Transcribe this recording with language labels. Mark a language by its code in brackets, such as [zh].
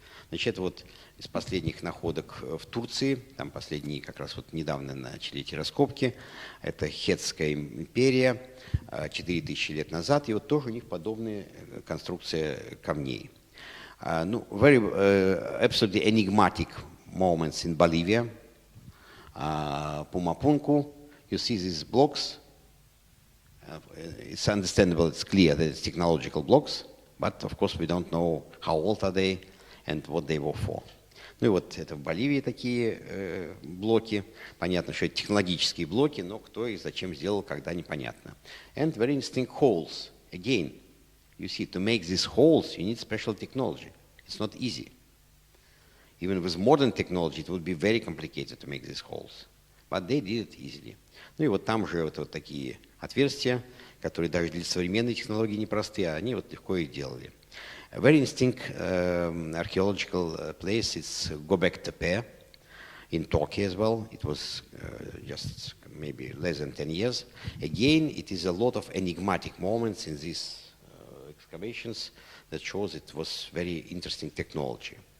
[ru] Значит, это вот из последних находок в Турции, там последние как раз вот недавно начали эти раскопки, это Хеттская империя, 4000 лет назад, и вот тоже у них подобная конструкция камней. [en] Absolutely enigmatic moments in Bolivia, Pumapunku, you see these blocks. It's understandable, it's clear that it's technological blocks, but of course we don't know how old are they and what they were for. [ru] Ну и вот это в Боливии такие блоки. Понятно, что это технологические блоки, но кто их зачем сделал, когда непонятно. [en] And very interesting holes. Again, you see, to make these holes, you need special technology. It's not easy. Even with modern technology, it would be very complicated to make these holes. But they did it easily. [ru] Ну и вот там же вот такие отверстия, которые даже для современной технологии непростые, а они вот легко их делали. [en] A very interesting archaeological place is Göbekli Tepe in Turkey as well. It was just maybe less than 10 years. Again, it is a lot of enigmatic moments in these excavations that shows it was very interesting technology.